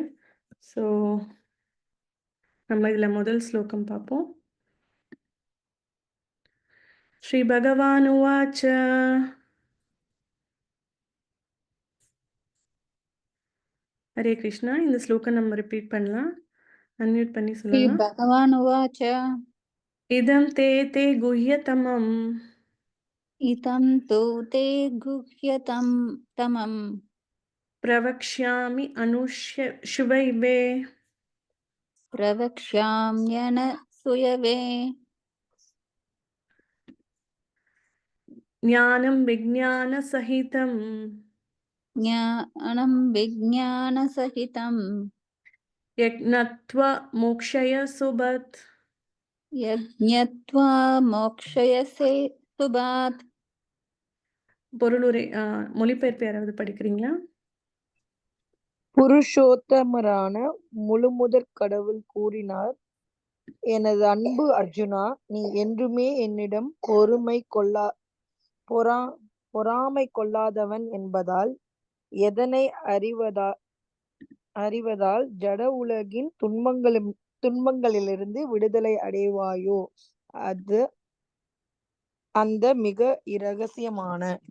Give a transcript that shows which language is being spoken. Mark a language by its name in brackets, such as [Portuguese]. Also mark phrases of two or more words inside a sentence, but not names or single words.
[Tamil] ஸோ நம்ம இதில் முதல் ஸ்லோகம் பார்ப்போம். [Sanskrit] श्री भगवान् उवाच. ஹரே கிருஷ்ணா. [Tamil] இந்த ஸ்லோகம் நம்ம ரிப்பீட் பண்ணலாம். அன்மியூட் பண்ணி சொல்லலாம். [Sanskrit] भगवान् उवाच इदं ते गुह्यतमम् इदं तु ते गुह्यतमं प्रवक्ष्यामि अनसूयवे प्रवक्ष्याम्यनसूयवे ज्ञानं विज्ञानसहितम् ज्ञानं विज्ञानसहितं यज्ज्ञात्वा मोक्ष्यसे अशुभात्. यज्ञत्वा मोक्षयसे सुभात्. [Tamil] பொருளுரை மொழிபெயர்ப்பு யாராவது படிக்கிறீங்களா? புருஷோத்தமரான முழுமுதற் கடவுள் கூறினார், எனது அன்பு அர்ஜுனா, நீ என்றுமே என்னிடம் பொறாமை கொள்ளாதவன் என்பதால் எதனை அறிவதால் ஜட உலகின் துன்பங்களிலிருந்து விடுதலை அடைவாயோ, அது அந்த மிக இரகசியமான